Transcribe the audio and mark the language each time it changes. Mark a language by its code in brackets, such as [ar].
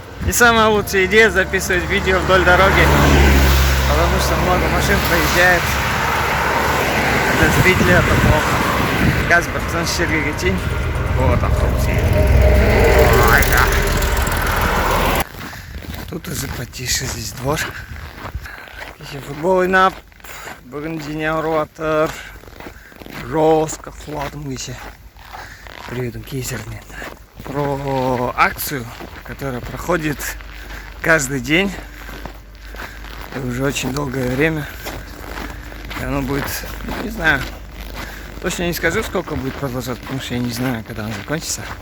[ru] И самая лучшая идея записывать видео вдоль дороги, потому что много машин проезжает. Для зрителей это плохо. [kk] Газ братан жерге кетейін. [ru] Вот автобус. Ой, да. Тут уже потише, здесь двор. [kk] Еще футбол ойнап, бүгін дене ауырып жатыр. Жестко құладым кеше. Біреудің кесірінен. [ru] Про акцию, которая проходит каждый день и уже очень долгое время. И оно будет, не знаю, точно не скажу, сколько будет продолжаться, потому что я не знаю, когда она закончится.